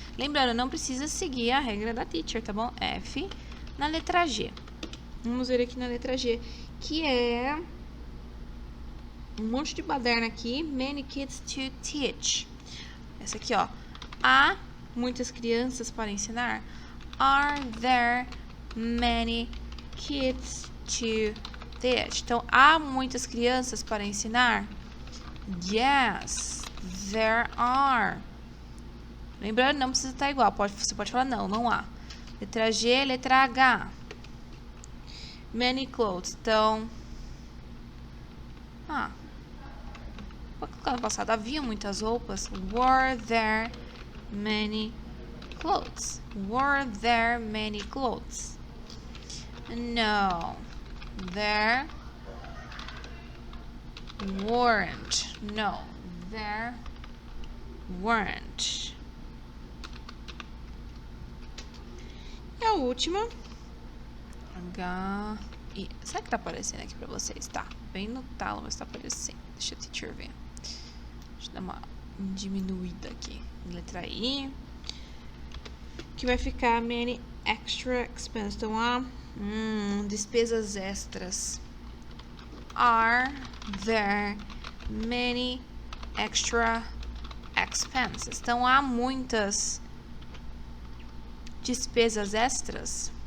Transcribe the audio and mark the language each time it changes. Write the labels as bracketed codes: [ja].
[pt] Lembrando, não precisa seguir a regra da teacher, tá bom? F na letra G. Vamos ver aqui na letra G, que é um monte de baderna aqui. [en] Many kids to teach. [pt] Essa aqui, ó. Há muitas crianças para ensinar. [en] Are there many kids to teach? [pt] Então, há muitas crianças para ensinar? [en] Yes, there are. [pt] Lembrando, não precisa estar igual. Você pode falar não há. Letra G, letra H. [en] Many clothes. [pt] Então, no passado havia muitas roupas. [en] Were there many clothes? Were there many clothes? No, there weren't. No, there weren't. [pt] E a última. H, I. Será que tá aparecendo aqui pra vocês? Tá, bem no talo, mas tá aparecendo. Deixa a teacher ver. Deixa eu dar uma diminuída aqui. Letra I. Que vai ficar many [en] extra expense. [pt] Então, despesas extras. [en] Are there many extra expenses? [pt] Então, há muitas despesas extras?